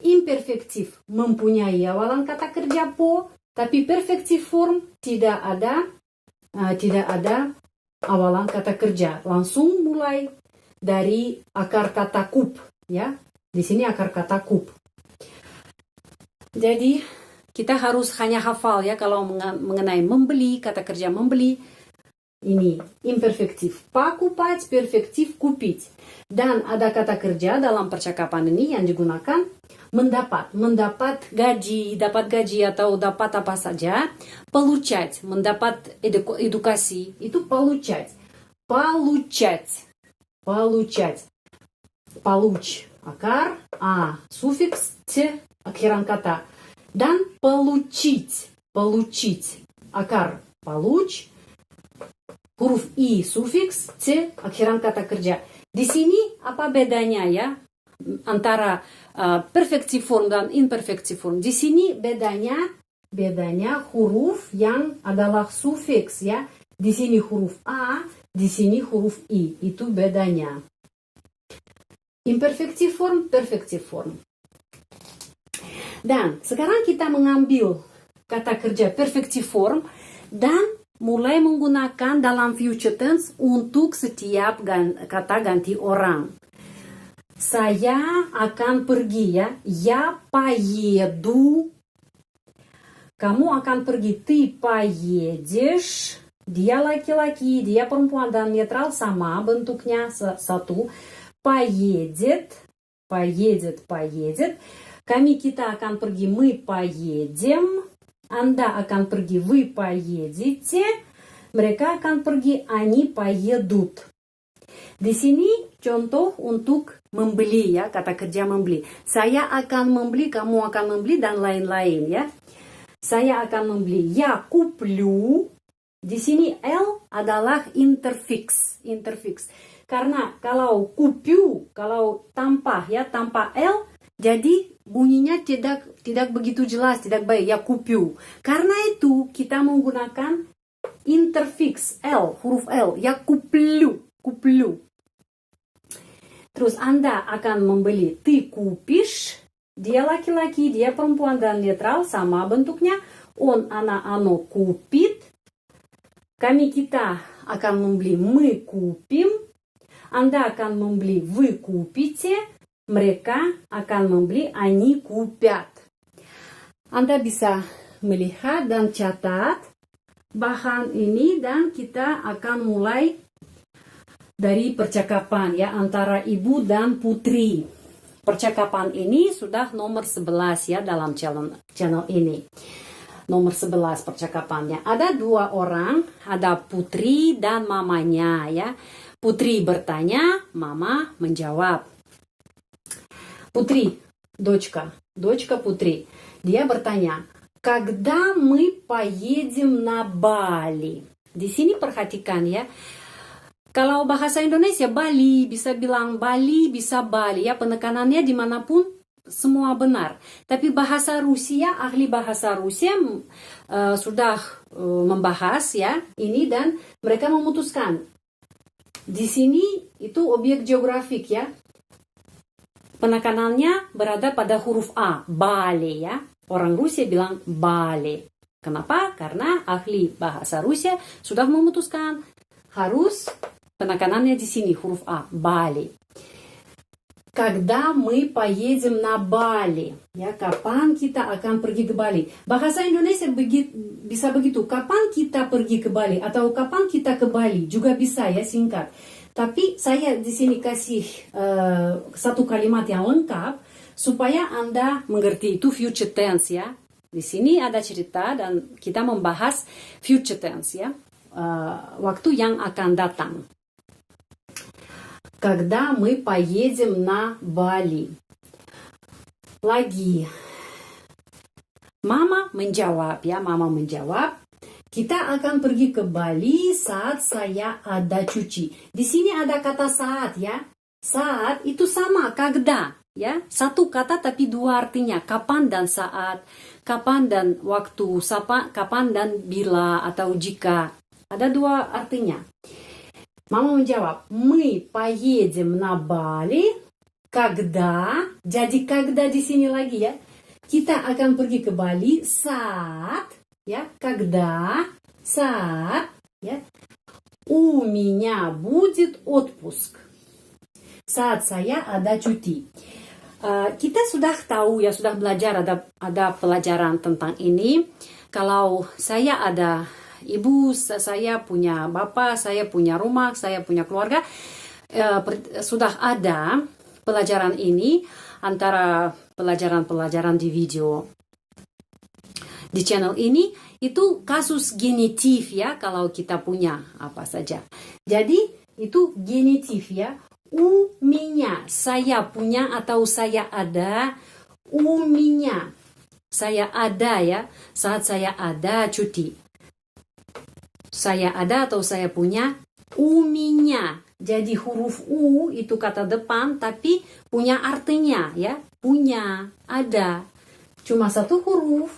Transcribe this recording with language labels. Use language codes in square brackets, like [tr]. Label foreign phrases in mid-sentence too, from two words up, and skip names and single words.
[id] imperfektif mempunyai awalan kata kerja po, tapi [en] perfective form [id] tidak ada awalan kata kerja. Langsung mulai dari akar kata kup, ya. Di sini akar kata kup. Jadi kita harus hanya hafal ya kalau mengenai membeli, kata kerja membeli. Ini imperfektif. Покупать, perfektif купить. Dan ada kata kerja dalam percakapan ini yang digunakan mendapat gaji, dapat gaji atau dapat apa saja. Получать, mendapat edukasi, itu получать. [ru] Получать. Получ, akar, суффикс, [id] akhiran kata. Dan получить, akar, получ, huruf i, sufiks, c, akhiran kata kerja. Di sini apa bedanya ya antara [en] perfective form [id] dan [en] imperfective form? [id] Di sini bedanya huruf yang adalah sufiks ya. Di sini huruf a, di sini huruf i. Itu bedanya. [en] Imperfective form, perfective form. [id] Dan sekarang kita mengambil kata kerja [en] perfective form [id] dan mulai menggunakan dalam [en] future tense [id] untuk setiap kata ganti orang. Saya akan pergi ya. [ru] Я поеду. [id] Kamu akan pergi. [ru] Ты поедешь. [id] Dia laki-laki, dia perempuan dan netral sama bentuknya satu. Поедет. Kita akan pergi. [ru] Мы поедем. [id] Anda akan pergi, [ru] вы поедете. [id] Mereka akan pergi, [ru] они поедут. [id] Di sini contoh untuk membeli ya, kata kerja membeli. Saya akan membeli, kamu akan membeli, dan lain-lain ya. Saya akan membeli. [ru] Я куплю. [id] Di sini L adalah interfix. Karena kalau куплю, kalau tanpa L, jadi bunyinya tidak begitu jelas, tidak baik. [ru] Ya куплю. [id] Karena itu kita menggunakan interfix L, huruf L. [ru] Ya куплю. [id] Terus Anda akan membeli. [ru] Ты купишь. [id] Dia laki-laki, dia perempuan dan netral sama bentuknya. [ru] Он, она, оно купит. [id] Kita akan membeli. [ru] Мы купим. [id] Anda akan membeli. [ru] Вы купите. [id] Mereka akan membeli, [ru] они купят. [id] Anda bisa melihat dan catat bahan ini dan kita akan mulai dari percakapan ya antara ibu dan putri. Percakapan ini sudah nomor 11 ya dalam channel ini. Nomor 11 percakapannya. Ada dua orang, ada putri dan mamanya ya. Putri bertanya, mama menjawab. Putri, дочка Putri. Dia bertanya, [ru] когда мы поедем на Бали? [id] Di sini perhatikan ya. Kalau bahasa Indonesia Bali, bisa bilang Bali, bisa Bali ya. Penekanannya dimanapun semua benar. Tapi bahasa Rusia, ahli bahasa Rusia sudah membahas ya ini dan mereka memutuskan. Di sini itu objek geografik ya. Penekanannya berada pada huruf A, Bali ya. Orang Rusia bilang Bali. Kenapa? Karena ahli bahasa Rusia sudah memutuskan harus penekanannya di sini huruf A, Bali. [ru] Когда мы поедем на Бали? [id] Ya, kapan kita akan pergi ke Bali? Bahasa Indonesia bisa begitu. Kapan kita pergi ke Bali atau kapan kita ke Bali juga bisa ya singkat. Tapi saya di sini kasih satu kalimat yang lengkap supaya Anda mengerti itu [en] future tense [id] ya. Di sini ada cerita dan kita membahas [en] future tense [id] ya. Waktu yang akan datang. [ru] Когда мы поедем на Бали? [id] Lagi. Mama menjawab ya, mama menjawab. Kita akan pergi ke Bali saat saya ada cuci. Di sini ada kata saat ya. Saat itu sama, когда ya. Satu kata tapi dua artinya. Kapan dan saat, kapan dan waktu, kapan dan bila atau jika. Ada dua artinya. Mama menjawab, [ru] мы поедем на Бали Когда, [id] jadi когда di sini lagi ya. Kita akan pergi ke Bali saat, ya, когда, saat, ya, [ru] у меня будет отпуск. [id] Saat saya ada cuti. Kita sudah tahu ya, sudah belajar, ada pelajaran tentang ini. Kalau saya ada ibu, saya punya bapak, saya punya rumah, saya punya keluarga, sudah ada pelajaran ini antara pelajaran-pelajaran di video di channel ini. Itu kasus genitif ya, kalau kita punya apa saja. Jadi itu genitif ya. [ru] У меня, [id] saya punya atau saya ada. [ru] У меня, [id] saya ada ya, saat saya ada cuti. Saya ada atau saya punya. [ru] У меня, [id] jadi huruf U itu kata depan, tapi punya artinya ya. Punya, ada. Cuma satu huruf.